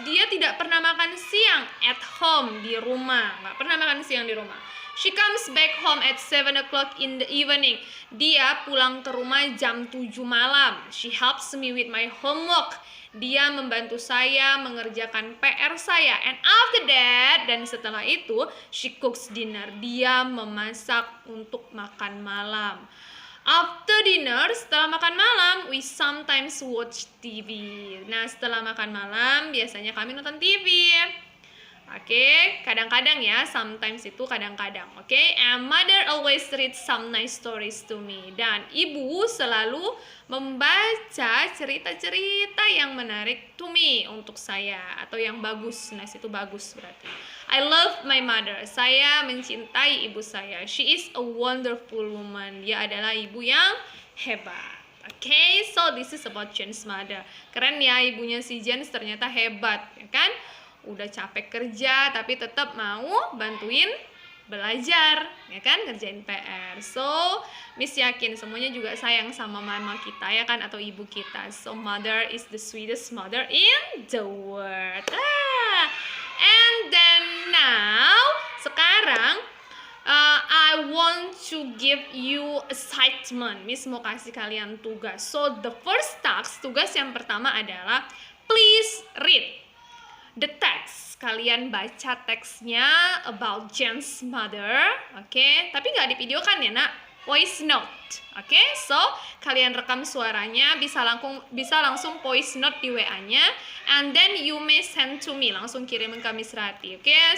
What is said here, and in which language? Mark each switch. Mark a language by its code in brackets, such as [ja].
[id] Dia tidak pernah makan siang [en] at home, [id] di rumah. Nggak pernah makan siang di rumah. [en] She comes back home at 7 o'clock in the evening. [id] Dia pulang ke rumah jam 7 malam. [en] She helps me with my homework. [id] Dia membantu saya mengerjakan PR saya. [en] And after that, [id] dan setelah itu, [en] she cooks dinner. [id] Dia memasak untuk makan malam. [en] After dinner, [id] setelah makan malam, [en] we sometimes watch TV. [id] Nah, setelah makan malam, biasanya kami nonton TV. Oke, kadang-kadang ya, sometimes itu kadang-kadang. [en] Oke, and mother always reads some nice stories to me. [id] Dan ibu selalu membaca cerita-cerita yang menarik [en] to me, [id] untuk saya, atau yang bagus. Nice itu bagus berarti. [en] I love my mother. [id] Saya mencintai ibu saya. [en] She is a wonderful woman. [id] Dia adalah ibu yang hebat. [en] Oke, so this is about Jen's mother. [id] Keren ya, ibunya si Jens ternyata hebat, ya kan? Udah capek kerja tapi tetap mau bantuin belajar, ya kan, ngerjain PR. So Miss yakin semuanya juga sayang sama mama kita, ya kan, atau ibu kita. [en] So mother is the sweetest mother in the world. And then now sekarang I want to give you assignment. [id] Miss mau kasih kalian tugas. [en] So the first task, [id] tugas yang pertama adalah [en] please read the text. [id] Kalian baca teksnya [en] about Jen's mother, [id] oke? Tapi nggak divideokan ya, nak. Voice note, oke? So kalian rekam suaranya, bisa langsung voice note di WA-nya, [en] and then you may send to me, [id] langsung kirimin ke Miss Rati, oke?